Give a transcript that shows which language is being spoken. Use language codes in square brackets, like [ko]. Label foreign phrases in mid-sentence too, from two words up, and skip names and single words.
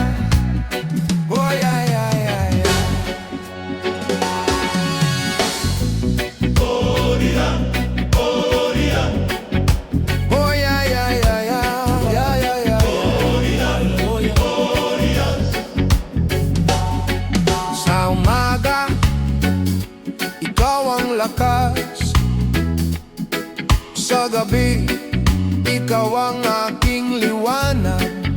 [en] Oh yeah, yeah, yeah, yeah. Oh yeah, yeah, yeah, yeah. Yeah, yeah, yeah. [tl] Sa umaga, ikaw ang lakas. Sa gabi, ikaw ang aking liwanag.